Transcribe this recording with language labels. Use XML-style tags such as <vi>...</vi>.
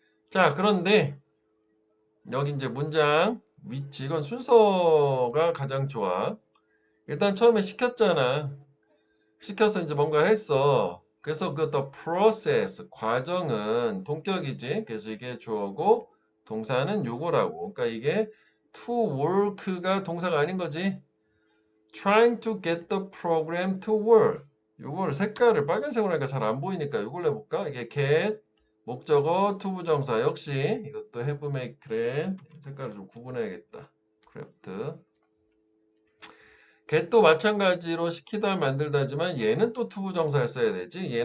<ko>자, 그런데 여기 이제 문장 위치 이건 순서가 가장 좋아. 일단 처음에 시켰잖아. 시켜서 이제 뭔가를 했어. 그래서 그 the process 과정은 동격이지. 그래서 이게 주어고 동사는 요거라고. 그러니까 이게 to work가 동사가 아닌 거지.</ko> <en>trying to get the program to work.</en> <ko>요걸 색깔을 빨간색으로 하니까 잘 안 보이니까 요걸 해볼까? 이게 get 목적어 to 부정사 역시 이것도 have make 그래 색깔을 좀 구분해야겠다. craft get도 마찬가지로 시키다 만들다지만 얘는 또 to 부정사를 써야 되지.</ko>